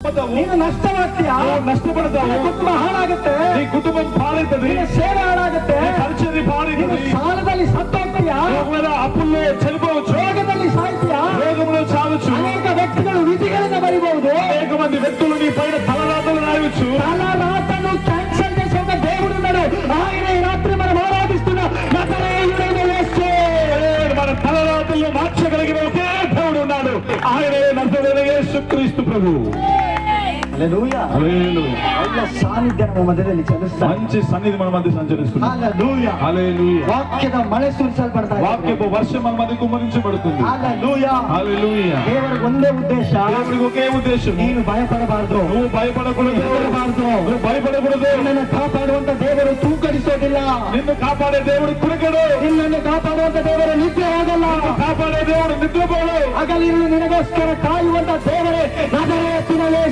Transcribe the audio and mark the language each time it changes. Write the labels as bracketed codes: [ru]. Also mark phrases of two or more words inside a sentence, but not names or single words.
[kn] ನೀನು ನಷ್ಟವಾಗ್ತೀಯಾ, [te] ನಷ್ಟಪಡ್ತಾవు, [kn] ಕುಟುಂಬ ಹಾಳಾಗುತ್ತೆ, [te] నీ కుటుంబం పాడైతుంది, [kn] ಸೇವೆ ಹಾಳಾಗುತ್ತೆ, [te] పరిచర్య పాడైతుంది, [kn] ಸಾಲದಲ್ಲಿ ಸತ್ತೋಗ್ತೀಯಾ, [te] అప్పుల్లో చనిపోవచ్చు, [kn] ರೋಗದಲ್ಲಿ ಸಾಯ್ತೀಯಾ, [te] రోగంలో చావచ్చు, [kn] ಅನೇಕ ವ್ಯಕ್ತಿಗಳು ವಿಧಿಗಳಿಂದ ಬರಿಬಹುದು, [te] అనేక మంది వ్యక్తులు నీ పైన తలరాతలు రాయవచ్చు. తలరాతను క్యాన్సల్ చేసే ఒక దేవుడు ఉన్నాడు. ఆయన ఈ రాత్రి మనం ఆరాధిస్తున్న నజరేయుడైన యేసు. మన తలరాతల్లో మార్చగలిగిన ఒకే దేవుడు ఉన్నాడు, ఆయనే నజరేయుడైన యేసుక్రీస్తు ప్రభువు. హల్లెలూయా. హల్లెలూయా. ఆయన సాన్నిధ్యం మన మధ్యದಲ್ಲಿ చలిస్తాడు. మంచి సన్నిధి మన మధ్య సంచరిస్తుంది. హల్లెలూయా. హల్లెలూయా. [kn] వాక్యದ మಳೆ ಸುರಿಸಲ್ಪಡ್ತಾ ಇದೆ. [te] వాక్యపు వర్షం మన మధ్య కుమ్మరించబడుతుంది. హల్లెలూయా. హల్లెలూయా. [kn] దేవుడికి ಒಂದೇ ಉದ್ದೇಶ, [te] దేవుడికి ఒకే ఉద్దేశం, [kn] ನೀನು ಭಯಪಡಬಾರದು, [te] నువ్వు భయపడకూడదు, నువ్వు భయపడకూడదు. [kn] ನಿನ್ನನ್ನು ಕಾಪಾಡುವಂತ ದೇವರು ತೂಕಡಿಸೋದಿಲ್ಲ, [te] నిన్ను కాపాడే దేవుడు కురకడు, [kn] ನಿನ್ನನ್ನು ಕಾಪಾಡುವಂತ ದೇವರು ನಿದ್ರೆ ಆಗಲ್ಲ, [te] కాపాడే దేవుడు నిద్రపోడు. [kn] ಹಗಲಿರುಳು ನಿನಗೋಸ್ಕರ ಕಾಯುವಂತ ದೇವರೇ ನಜರೇತಿನ ಯೇಸು.